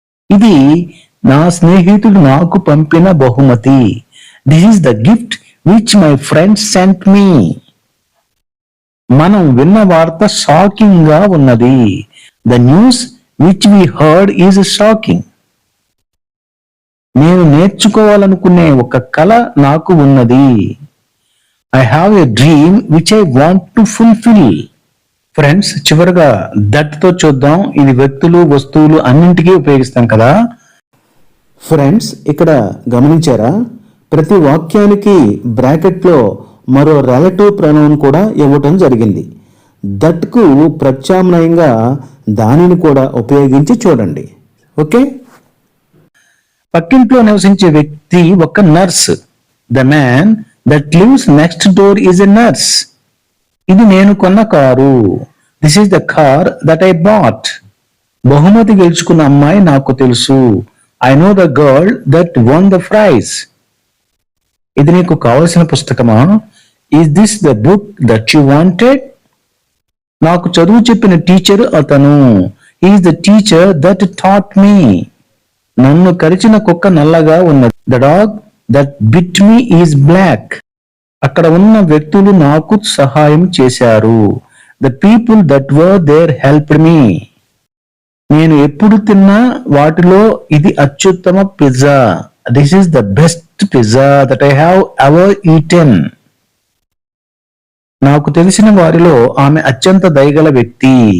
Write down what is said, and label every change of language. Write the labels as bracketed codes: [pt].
[te] ఇది నా స్నేహితుడు నాకు పంపిన బహుమతి. [en] This is the gift which my friend sent me. [te] మనం విన్న వార్త షాకింగ్ గా ఉన్నది. [en] The news which we heard is shocking. [te] నేను నేర్చుకోవాలనుకునే ఒక కల నాకు ఉన్నది. [en] I have a dream which I want to fulfill. [te] Friends, చివరగా దట్ తో చూద్దాం. ఇది వ్యక్తులు, వస్తువులు అన్నింటికీ ఉపయోగిస్తాం కదా. ఫ్రెండ్స్, ఇక్కడ గమనించారా? ప్రతి వాక్యానికి బ్రాకెట్లో మరో రిలేటివ్ ప్రొనౌన్ కూడా ఇవ్వటం జరిగింది. దట్కు ప్రత్యామ్నాయంగా దానిని కూడా ఉపయోగించి చూడండి. ఓకే. పక్కింట్లో నివసించే వ్యక్తి ఒక nurse. [en] The man that lives next door is a nurse. [te] ఇది నేను కొన్న car. [en] This is the car that I bought. [te] బహుమతి గెలుచుకున్న అమ్మాయి నాకు తెలుసు. [en] I know the girl that won the prize. [te] ఇది నీకు కావలసిన పుస్తకమా? [en] Is this the book that you wanted? [te] నాకు చదువు చెప్పిన టీచర్ అతను. [en] He is the teacher that taught me. [te] నన్ను కరిచిన కుక్క నల్లగా ఉన్నది. [en] The dog that bit me is black. [te] అక్కడ ఉన్న వ్యక్తులు నాకు సహాయం చేశారు. [en] The people that were there helped me. [te] నేను ఎప్పుడు తిన్నా వాటిలో ఇది అత్యుత్తమ pizza. [en] This is the best pizza that I have ever eaten. [te] నాకు తెలిసిన వారిలో ఆమె అత్యంత దయగల వ్యక్తి.